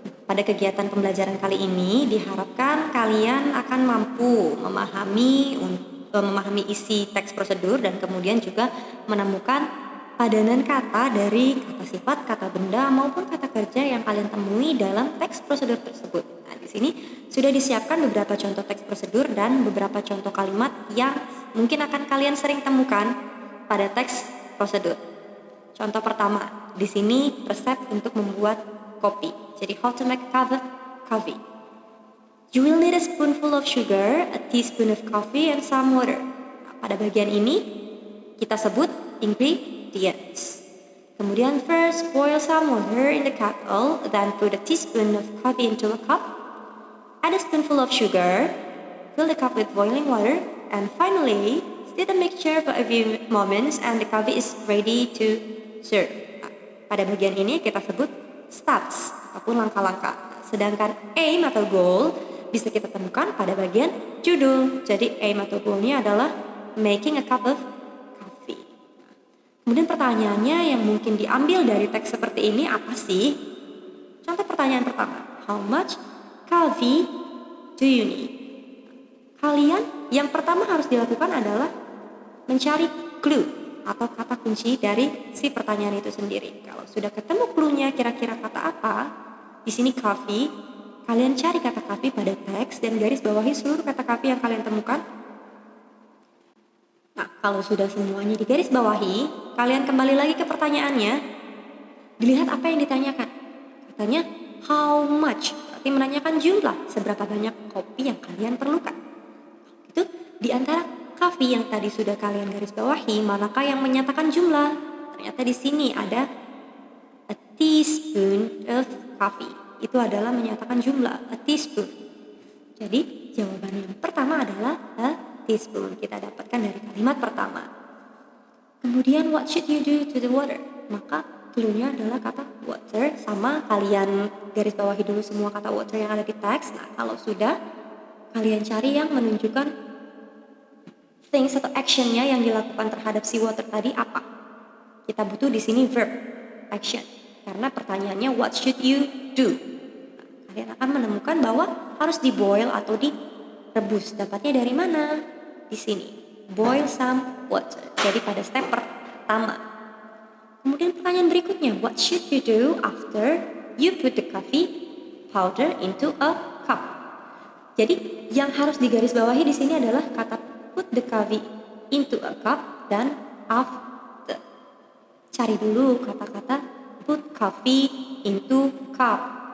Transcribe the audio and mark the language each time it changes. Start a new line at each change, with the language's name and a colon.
Indonesian: Pada kegiatan pembelajaran kali ini diharapkan kalian akan mampu memahami isi teks prosedur dan kemudian juga menemukan padanan kata dari kata sifat, kata benda maupun kata kerja yang kalian temui dalam teks prosedur tersebut. Nah, di sini sudah disiapkan beberapa contoh teks prosedur dan beberapa contoh kalimat yang mungkin akan kalian sering temukan pada teks prosedur. Contoh pertama, di sini resep untuk membuat kopi. Jadi
English: how to make coffee. You will need a spoonful of sugar, a teaspoon of coffee, and some water.
Indonesian: Nah, pada bagian ini kita sebut ingredients. Kemudian
English: first boil some water in the kettle, then put a teaspoon of coffee into a cup. Add a spoonful of sugar, fill the cup with boiling water, and finally stir the mixture for a few moments and the coffee is ready to serve.
Indonesian: Nah, pada bagian ini kita sebut steps ataupun langkah-langkah. Sedangkan aim atau goal bisa kita temukan pada bagian judul. Jadi aim atau goalnya adalah
English: making a cup of coffee.
Indonesian: Kemudian pertanyaannya yang mungkin diambil dari teks seperti ini apa sih? Contoh pertanyaan pertama,
English: how much coffee do you need?
Indonesian: Kalian yang pertama harus dilakukan adalah mencari clue atau kata kunci dari si pertanyaan itu sendiri. Kalau sudah ketemu clue-nya kira-kira kata apa, di sini coffee, kalian cari kata coffee pada teks dan garis bawahi seluruh kata coffee yang kalian temukan. Nah, kalau sudah semuanya di garis bawahi, kalian kembali lagi ke pertanyaannya. Dilihat apa yang ditanyakan. Katanya
English: how much,
Indonesian: berarti menanyakan jumlah, seberapa banyak kopi yang kalian perlukan. Itu di antara coffee yang tadi sudah kalian garis bawahi, manakah yang menyatakan jumlah? Ternyata di sini ada
English: a teaspoon of coffee.
Indonesian: Itu adalah menyatakan jumlah,
English: a teaspoon.
Indonesian: Jadi jawaban yang pertama adalah a teaspoon. Kita dapatkan dari kalimat pertama. Kemudian
English: what should you do to the water?
Indonesian: Maka clue-nya adalah kata water, sama kalian garis bawahi dulu semua kata water yang ada di teks. Nah, kalau sudah, kalian cari yang menunjukkan things atau actionnya yang dilakukan terhadap si water tadi apa. Kita butuh di sini verb, action. Karena pertanyaannya
English: what should you do?
Indonesian: Nah, kalian akan menemukan bahwa harus di-boil atau direbus. Dapatnya dari mana? Di sini.
English: Boil some water.
Indonesian: Jadi pada step pertama. Kemudian pertanyaan berikutnya,
English: what should you do after you put the coffee powder into a cup?
Indonesian: Jadi yang harus digarisbawahi di sini adalah kata
English: put the coffee into a cup
Indonesian: dan after. Cari dulu kata-kata
English: put coffee into cup.